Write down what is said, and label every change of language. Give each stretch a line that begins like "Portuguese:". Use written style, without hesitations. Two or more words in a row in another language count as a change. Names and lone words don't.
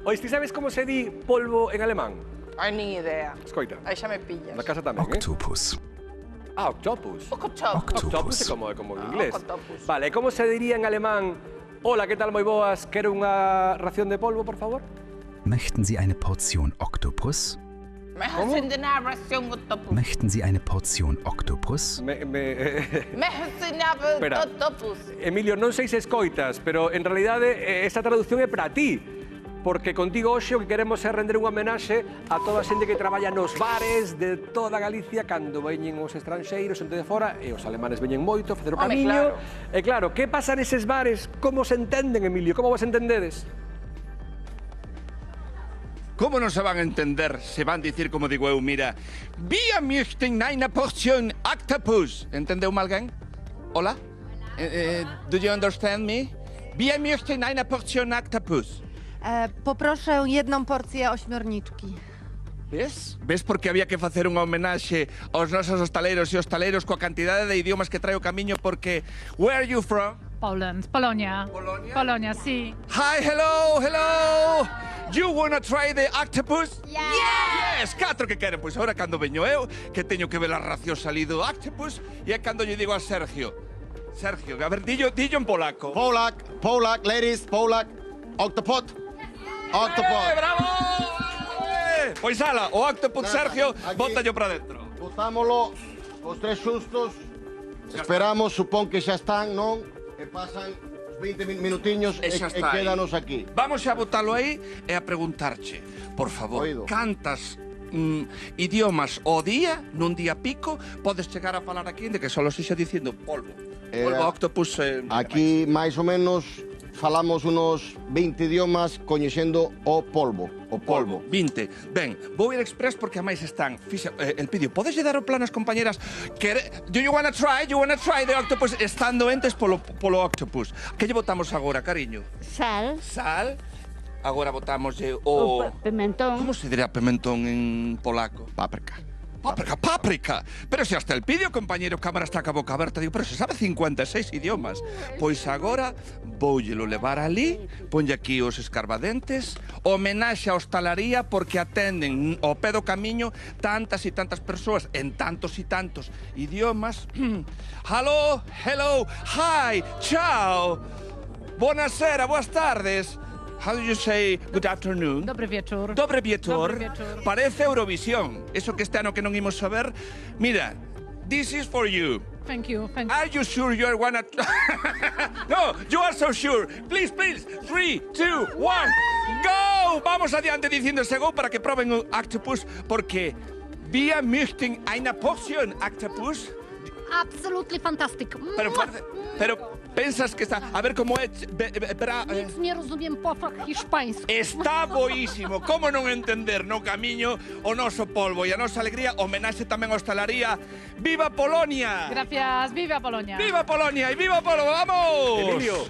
Galician: Ois, ti sabes como se di polvo en alemán? Ai, nin idea. Escoita. Aí xa me pillas. Na casa tamén, Octopus. Ah, octopus. Octopus é como en inglés. Octopus. Vale, como se diría en alemán? Hola, que tal, moi boas? Quero unha ración de polvo, por favor?
German: Möchten Sie eine Portion Oktopus? Möchten Sie eine Ration Octopus? Möchten Sie eine Portion Oktopus? Möchten Sie
Galician: Espera. Octopus? Emilio, non sei se escoitas, pero en realidade esta traducción é para ti. Porque contigo hoxe o que queremos é render unha homenaxe a toda a xente que traballa nos bares de toda Galicia cando veñen os estranxeiros, xente de fora, e os alemanes veñen moito a facer o Home, camiño. claro. E claro, que pasa neses bares? Como se entenden, Emilio? Como vos entendedes? Como non se van a entender se van dicir como digo eu, mira,
German: Wir möchten eine Portion Octopus.
Galician: Entendeu-me alguén? Hola?
English: Do you understand me?
German: Wir möchten eine Portion Octopus.
Polish: Poproszę jedną porcję ośmiorniczki.
Galician: Ves? Ves porque había que facer unha homenaxe aos nosos hostaleiros e hostaleiros coa cantidade de idiomas que trae o camiño porque...
English: Where are you from? Poland,
Galician: Polonia. Polonia? Polonia, sí.
English: Hi, hello, hello! You wanna try the octopus? Yes!
Galician: Catro que queren, pois agora cando veño eu, que teño que ver a ración salido octopus, e é cando lle digo a Sergio. Sergio, a ver, dillo en polaco.
English: Polak, ladies, Polak, octopus. Octopus.
Galician: Bravo! Pois ala, o octopus, Nada, Sergio, aquí. bótallo para dentro. Botámolo, os tres xustos. Esperamos, supón que xa están, non? E pasan os 20 minutiños E e xa está aí. quédanos aquí. Vamos a botalo aí e a preguntarche, por favor, Oído. cantas idiomas ao día, nun día pico, podes chegar a falar aquí de que solo se xa dicindo polvo. Polvo, octopus... Aquí, máis ou menos, falamos unos 20 idiomas coñecendo o polvo. O polvo. 20. Ben, vou ir express porque a máis están... el pidio, podes dar o plano ás compañeras?
English: Do you wanna try? You wanna try the octopus?
Galician: Están doentes polo octopus. Que lle botamos agora, cariño? Sal, Sal. Agora botamos o pimentón. Como se dirá pimentón en polaco? Páprica. Páprica. Pero se hasta el pidio, compañero, cámara está ca boca aberta. Digo, pero se sabe 56 idiomas. Pois agora voullelo levar ali, ponlle aquí os escarbadentes, homenaxe á hostalaría porque atenden ao pé do camiño tantas e tantas persoas en tantos e tantos idiomas.
English: Hello, hello, hi, ciao. Buonasera,
Galician: boas tardes.
English: How do you say good afternoon?
Polish: Dobry wieczór. Dobre vietor. Dobre vietor.
Galician: Parece Eurovisión. Eso que este ano que non imos saber. Mira,
English: this is for you. Thank you, thank you. Are you sure you are wanna... No, you are so sure. Please, 3, 2, 1, go!
Galician: Vamos adiante diciendo ese go para que proben o octopus, porque
German: wir möchten eine Portion octopus.
English: Absolutely fantastic.
Galician: Pero pensas que está... A ver como é...
Polish: Nic nie rozumiem po hiszpańsku.
Galician: Está boísimo. Como non entender no camiño o noso polvo e a nosa alegría? Homenaxe tamén á hostalaría. Viva Polonia!
Spanish: Gracias, viva Polonia.
Galician: Viva Polonia e viva Polvo, vamos! Emilio,